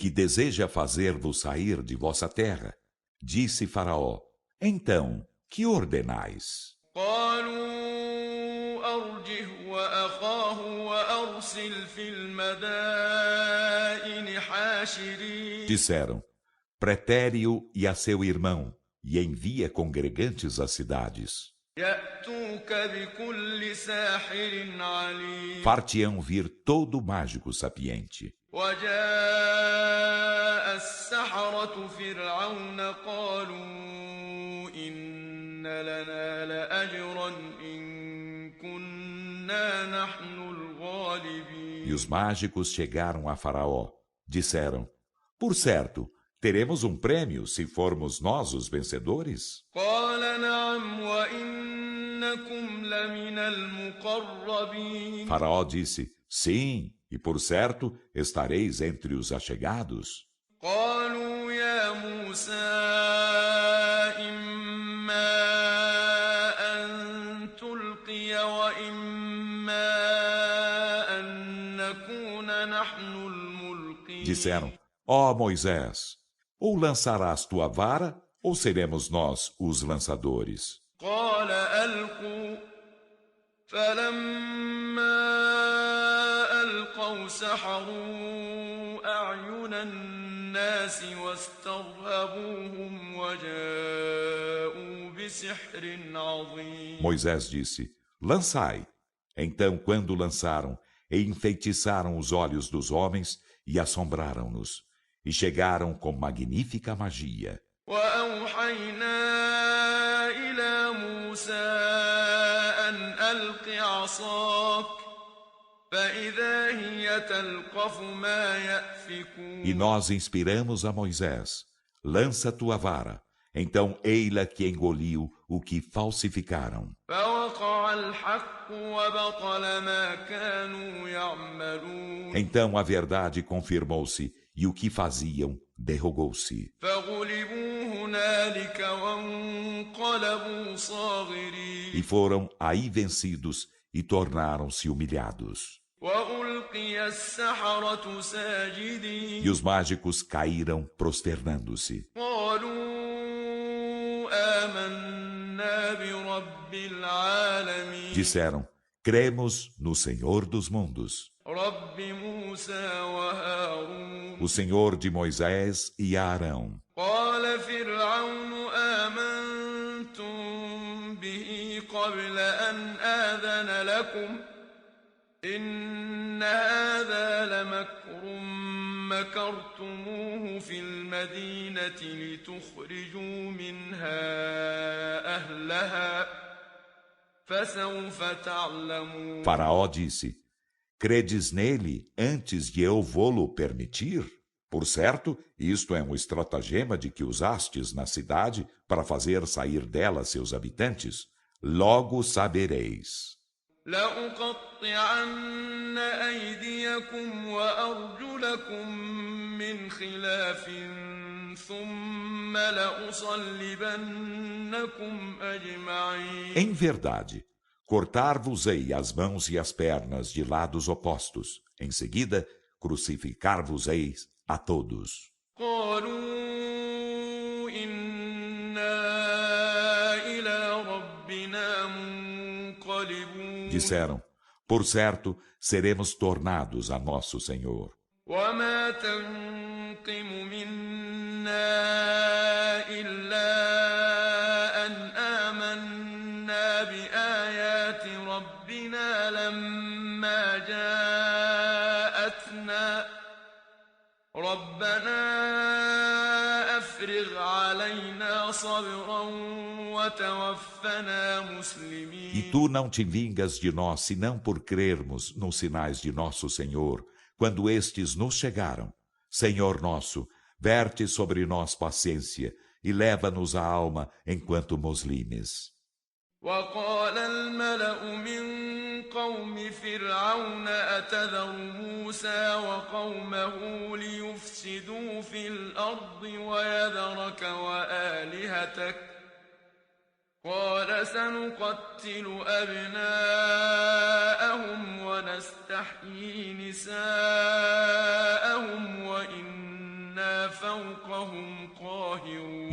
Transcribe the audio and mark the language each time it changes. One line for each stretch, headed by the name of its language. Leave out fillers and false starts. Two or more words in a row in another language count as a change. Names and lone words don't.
Portuguese: que deseja fazer-vos sair de vossa terra. Disse Faraó: então, que ordenais?
Arabic: قالوا أرجه وأخاه وأرسل في المدائن حاشرين
Portuguese: Disseram: pretere-o e a seu irmão, e envia congregantes às cidades.
Arabic: يأتوك بكل ساحر عليم
Portuguese: Far-te-ão vir todo mágico sapiente.
Arabic: وجاء السحرة فرعون قالوا إن لنا لأجرا إن كنا نحن الغالبين
Portuguese: E os mágicos chegaram a Faraó. Disseram: por certo, teremos um prêmio se formos nós os vencedores?
Arabic: قال نعم وإنكم لمن المقربين
Portuguese: Faraó disse: sim, e por certo estareis entre os achegados.
Arabic: قالوا يا موسى إما أن تلقي وإما أن نكون نحن الملقين
Portuguese: Disseram: ó Moisés, ou lançarás tua vara, ou seremos nós os lançadores.
Arabic: قال ألقوا فلما ألقوا سحروا أعين الناس واسترهبوهم وجاءوا بسحر عظيم
Portuguese: Moisés disse: lançai. Então, quando lançaram, enfeitiçaram os olhos dos homens e assombraram-nos, e chegaram com magnífica magia.
Arabic: وأوحينا إلى موسى أن ألق عصاك فإذا هي تلقف ما يأفكون
Portuguese: E nós inspiramos a Moisés: lança tua vara. Então, ei-la que engoliu o que falsificaram.
Arabic: فوقع الحق وبطل ما كانوا يعملون
Portuguese: Então a verdade confirmou-se, e o que faziam derrogou-se.
Arabic: فغلبوا هنالك وانقلبوا صاغرين
Portuguese: E foram aí vencidos e tornaram-se humilhados.
Arabic: وألقي السحرة ساجدين
Portuguese: E os mágicos caíram prosternando-se.
Arabic: قالوا آمنا برب العالمين
Portuguese: Disseram: cremos no Senhor dos mundos,
Arabic: رب موسى وهارون
Portuguese: o Senhor de Moisés e Arão.
Arabic: قال فرعون آمنتم به قبل أن آذن لكم إن هذا لمكر مكرتموه في المدينة لتخرجوا منها أهلها فسوف تعلمون
Portuguese: Faraó disse: credes nele antes de eu vô-lo permitir? Por certo, isto é um estratagema de que usastes na cidade para fazer sair dela seus habitantes. Logo sabereis.
Arabic: لأقطعن أيديكم وأرجلكم من خلاف ثم لأصلبنكم أجمعين
Portuguese: Em verdade, cortar-vos-ei as mãos e as pernas de lados opostos. Em seguida, crucificar-vos-eis a todos.
Arabic: قالوا إنا إلى ربنا منقلبون
Portuguese: Disseram: por certo, seremos tornados a nosso Senhor.
Arabic: وما تنقم منا إلا أن آمنا بآيات ربنا لما جاءتنا ربنا أفرغ علينا صبرا وتوفنا مسلمين
Portuguese: E tu não te vingas de nós, senão por crermos nos sinais de nosso Senhor, quando estes nos chegaram. Senhor nosso, verte sobre nós paciência e leva-nos a alma enquanto muslimes.
Arabic: وقال الملأ من قوم فرعون أتذر موسى وقومه ليفسدوا في الأرض ويذرك وآلهتك قال سنقتل أبناءهم ونستحيي نساءهم وإنا فوقهم قاهرون.